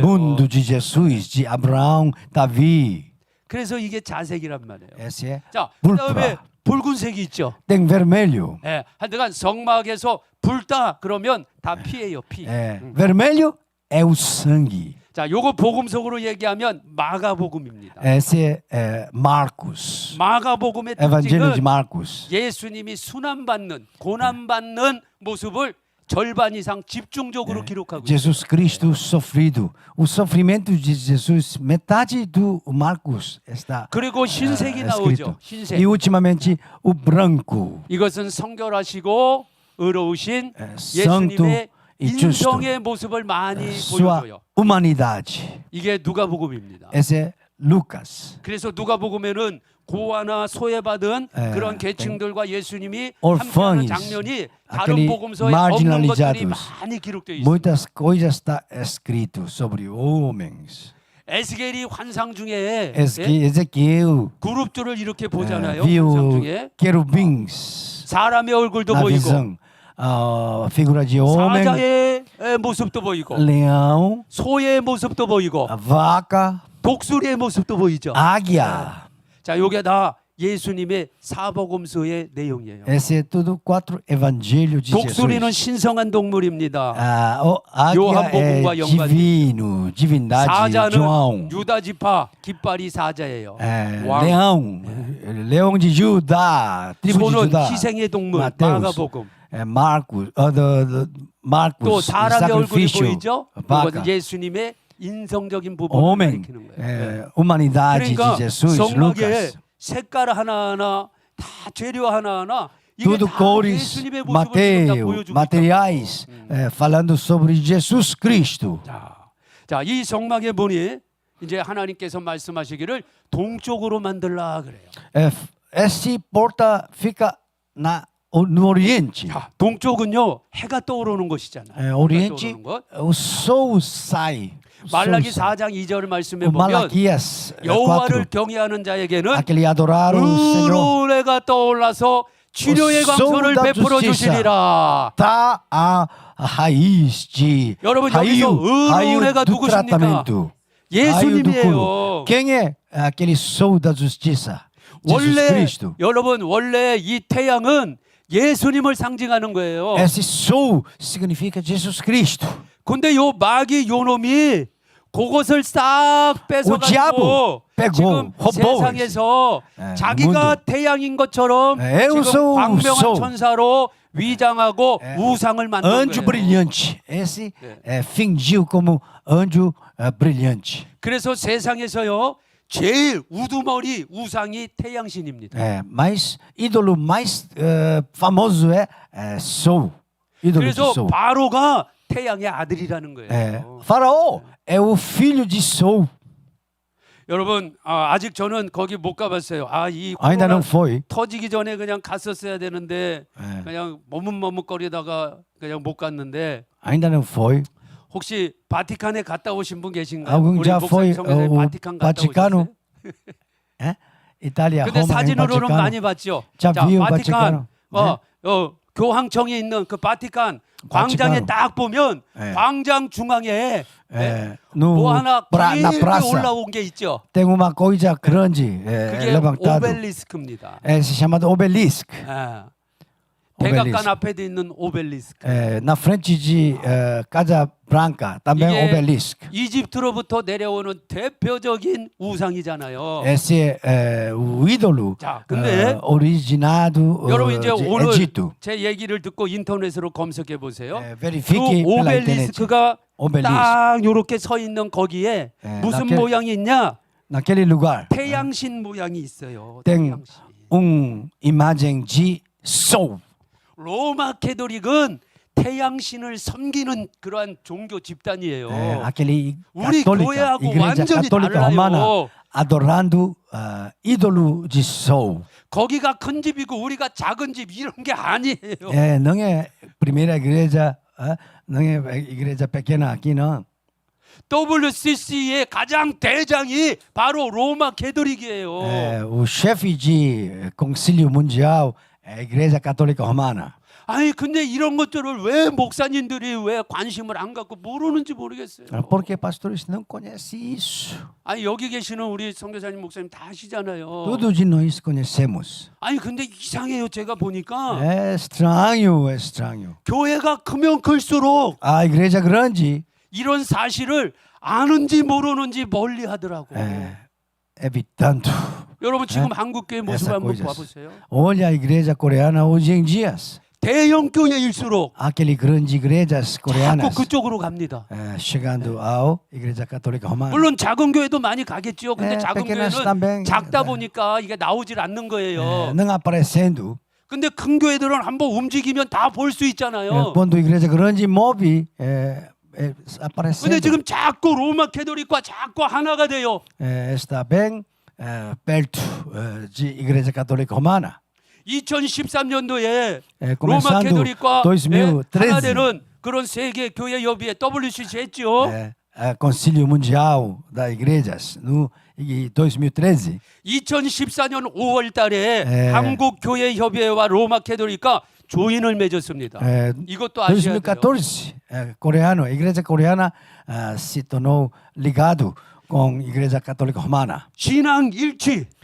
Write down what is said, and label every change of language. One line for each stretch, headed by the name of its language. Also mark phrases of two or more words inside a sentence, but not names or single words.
Portuguese: mundo de Jesus, de Abraão, Davi.
Korean: 그래서 이게 자색이란 말이에요.
Portuguese: Esse é
Korean: 자,
Portuguese: púrpura.
Korean: 그다음에 붉은색이 있죠.
Portuguese: Tem vermelho.
Korean: 하여간 성막에서 불다 그러면 다 피예요, 피.
Portuguese: Vermelho é o sangue.
Korean: 자, 요거 복음속으로 얘기하면 마가복음입니다.
Portuguese: Esse é Marcos.
Korean: 마가복음의
Portuguese: Evangelho de
Korean: 특징은
Portuguese: Marcos.
Korean: 예수님이 순환받는 고난받는 모습을 절반 이상 집중적으로 기록하고 있어요.
Portuguese: Jesus Cristo sofrido. O sofrimento de Jesus, metade do Marcos está
Korean: 그리고 신색이
Portuguese: escrito.
Korean: 나오죠. 신색.
Portuguese: E ultimamente o branco.
Korean: 이것은 성결하시고 의로우신
Portuguese: santo
Korean: 예수님의
Portuguese: e justo.
Korean: 인성의 모습을 많이
Portuguese: Sua
Korean: 보여줘요.
Portuguese: humanidade.
Korean: 이게 누가복음입니다.
Portuguese: Esse é Lucas.
Korean: 그래서 누가복음에는 고아나 소외받은 그런 계층들과 예수님이 함께하는
Portuguese: orphãos,
Korean: 장면이 다른
Portuguese: aquele
Korean: 복음서에 없는 것들이
Portuguese: marginalizados.
Korean: 많이 기록되어 있습니다.
Portuguese: Muitas coisas está escrito sobre homens.
Korean: 에스겔이 환상 중에
Portuguese: Ezequiel
Korean: 그룹들을 이렇게 보잖아요. 환상
Portuguese: viu
Korean: 중에
Portuguese: querubins
Korean: 사람의 얼굴도
Portuguese: na
Korean: 보이고
Portuguese: visão. Figura de homem,
Korean: 사자의 모습도 보이고
Portuguese: leão,
Korean: 소의 모습도 보이고
Portuguese: a vaca,
Korean: 독수리의 모습도 보이죠.
Portuguese: águia.
Korean: 자, 요게 다 예수님의 사복음서의 내용이에요.
Portuguese: Esse é tudo 4 evangelhos de
Korean: 독수리는
Portuguese: Jesus.
Korean: 신성한 동물입니다.
Portuguese: Águia
Korean: 요한복음과
Portuguese: é
Korean: 연관이.
Portuguese: divino, divindade de
Korean: 사자는
Portuguese: João.
Korean: 유다 지파 깃발이 사자예요. 왕.
Portuguese: Leão, leão de Judá, tribo de
Korean: 소는
Portuguese: Judá.
Korean: 희생의 동물
Portuguese: Mateus,
Korean: 마가복음.
Portuguese: Marcos,
Korean: 또
Portuguese: Marcos,
Korean: 사람의 얼굴이
Portuguese: sacrifício,
Korean: 보이죠?
Portuguese: vaca.
Korean: 그것은 예수님의 인성적인 부분을
Portuguese: Homem,
Korean: 가리키는 거예요.
Portuguese: humanidade
Korean: 그러니까
Portuguese: de Jesus,
Korean: 성막에
Portuguese: Lucas.
Korean: 색깔 하나하나 다 재료 하나하나 이게
Portuguese: Tudo
Korean: 다
Portuguese: cores,
Korean: 예수님의 모습을 지금 다
Portuguese: Mateus,
Korean: 보여주고
Portuguese: materiais, falando sobre Jesus Cristo.
Korean: 자, 이 성막의 문이 이제 하나님께서 말씀하시기를 동쪽으로 만들라 그래요.
Portuguese: Essa porta fica no Oriente.
Korean: 자, 동쪽은요 해가 떠오르는 것이잖아요.
Portuguese: Oriente,
Korean: 해가 떠오르는 것.
Portuguese: o sol sai. o sol
Korean: 말라기
Portuguese: sai.
Korean: 4장 2절 말씀에
Portuguese: O
Korean: 보면
Portuguese: Malaquias
Korean: 여호와를
Portuguese: 4,
Korean: 경외하는 자에게는
Portuguese: aquele adorar o Senhor,
Korean: 의로운 해가 떠올라서 치료의 광선을
Portuguese: da
Korean: 베풀어
Portuguese: justiça.
Korean: 주시리라.
Portuguese: tá a raiz de
Korean: 여러분, 여기서 의로운 해가
Portuguese: do
Korean: 누구십니까?
Portuguese: tratamento. Raio do
Korean: 예수님이에요.
Portuguese: curo. Quem é aquele sol da justiça? Jesus
Korean: 원래
Portuguese: Cristo.
Korean: 여러분 원래 이 태양은 예수님을 상징하는 거예요.
Portuguese: Esse sol significa Jesus Cristo.
Korean: 근데 요 마귀 요 놈이 그것을 싹
Portuguese: O
Korean: 뺏어가지고
Portuguese: diabo pegou,
Korean: 지금
Portuguese: roubou
Korean: 세상에서
Portuguese: esse,
Korean: 자기가
Portuguese: mundo.
Korean: 태양인 것처럼
Portuguese: Eu
Korean: 지금
Portuguese: sou o
Korean: 광명한
Portuguese: sol.
Korean: 천사로 위장하고 우상을 만든
Portuguese: Anjo
Korean: 거예요.
Portuguese: brilhante. Esse fingiu como anjo brilhante.
Korean: 그래서 세상에서요 제일 우두머리 우상이 태양신입니다.
Portuguese: Mas ídolo mais famoso é Sol. Ídolo de
Korean: 그래서
Portuguese: Sol.
Korean: 바로가 태양의 아들이라는 거예요.
Portuguese: Faraó é o filho de Sol.
Korean: 여러분 아직 저는 거기 못 가봤어요. 이
Portuguese: Ainda
Korean: 코로나
Portuguese: não foi.
Korean: 터지기 전에 그냥 갔었어야 되는데 그냥 머뭇머뭇거리다가 그냥 못 갔는데
Portuguese: Ainda não foi.
Korean: 혹시 바티칸에 갔다 오신 분 계신가요?
Portuguese: Algum
Korean: 우리
Portuguese: já
Korean: 목사님
Portuguese: foi
Korean: 성교사님
Portuguese: o
Korean: 바티칸 갔다
Portuguese: Vaticano?
Korean: 오셨어요?
Portuguese: Itália,
Korean: 근데
Portuguese: Roma,
Korean: 사진으로는
Portuguese: Vaticano.
Korean: 많이 봤죠. 자, view 바티칸
Portuguese: Vaticano.
Korean: 교황청에 있는 그 바티칸 광장에
Portuguese: Vaticano.
Korean: 딱 보면 광장 중앙에
Portuguese: no,
Korean: 뭐 하나
Portuguese: na
Korean: 길게
Portuguese: praça
Korean: 올라온 게 있죠.
Portuguese: tem uma coisa grande
Korean: 그게
Portuguese: levantado.
Korean: 오벨리스크입니다.
Portuguese: Se chama obelisco.
Korean: 백악관 앞에도 있는 오벨리스크.
Portuguese: Na frente de Casa Branca também
Korean: 이게
Portuguese: obelisco.
Korean: 이집트로부터 내려오는 대표적인 우상이잖아요.
Portuguese: Esse é o ídolo
Korean: 자, 근데
Portuguese: originado
Korean: 여러분 이제
Portuguese: de
Korean: 오늘
Portuguese: Egito.
Korean: 제 얘기를 듣고 인터넷으로 검색해 보세요. 그
Portuguese: Verifique pela internet.
Korean: 오벨리스크가
Portuguese: Obelisco.
Korean: 딱 요렇게 서 있는 거기에 무슨 나게- 모양이 있냐?
Portuguese: Naquele lugar
Korean: 태양신 모양이 있어요.
Portuguese: tem
Korean: 태양신.
Portuguese: imagem de sol.
Korean: 로마 캐토릭은 태양신을 섬기는 그러한 종교 집단이에요.
Portuguese: Aquele
Korean: 우리
Portuguese: católica,
Korean: 교회하고
Portuguese: igreja
Korean: 완전히
Portuguese: católica romana
Korean: 달라요.
Portuguese: adorando ídolo de sol.
Korean: 거기가 큰 집이고 우리가 작은 집 이런 게 아니에요.
Portuguese: Não é primeira igreja, não é igreja pequena aqui não.
Korean: WCC의 가장 대장이 바로 로마 캐토릭이에요.
Portuguese: O chefe de concílio mundial é a igreja católica romana.
Korean: 아니 근데 이런 것들을 왜 목사님들이 왜 관심을 안 갖고 모르는지 모르겠어요.
Portuguese: Porque pastores não conhecem isso.
Korean: 아니 여기 계시는 우리 선교사님 목사님 다 아시잖아요.
Portuguese: Todos de nós conhecemos.
Korean: 아니 근데 이상해요. 제가 보니까
Portuguese: É estranho, é estranho.
Korean: 교회가 크면 클수록
Portuguese: A igreja grande
Korean: 이런 사실을 아는지 모르는지 멀리 하더라고.
Portuguese: evitando.
Korean: 여러분 지금 한국 교회 모습
Portuguese: essa
Korean: 한번
Portuguese: coisas.
Korean: 봐보세요.
Portuguese: Olha a igreja coreana hoje em dia.
Korean: 대형 교회일수록
Portuguese: aquele grandes igrejas
Korean: 자꾸
Portuguese: coreanas
Korean: 그쪽으로 갑니다.
Portuguese: chegando ao Igreja Católica Romana.
Korean: 물론 작은 교회도 많이 가겠죠. 근데 네, 작은
Portuguese: pequenas
Korean: 교회는
Portuguese: também,
Korean: 작다 네. 보니까 이게 나오질 않는 거예요.
Portuguese: Não aparecendo.
Korean: 근데 큰 교회들은 한번 움직이면 다 볼 수 있잖아요.
Portuguese: Quando a igreja grande move,
Korean: 근데
Portuguese: aparecendo.
Korean: 지금 자꾸 로마 캐토릭과 자꾸 하나가 돼요.
Portuguese: Está bem perto de Igreja Católica Romana.
Korean: 2013년도에 로마
Portuguese: Começando
Korean: 캐토릭과 하나
Portuguese: 2013,
Korean: 되는 그런 세계 교회 협의회 WCC 했죠.
Portuguese: Concílio Mundial das Igrejas, no 2013.
Korean: 2014년 5월 달에 네. 한국 교회 협의회와 로마 캐토릭과 조인을 맺었습니다. 이것도 아셔야 돼요.
Portuguese: 2014, a Igreja Coreana se tornou ligado com a Igreja Católica Romana.
Korean: 신앙 일치.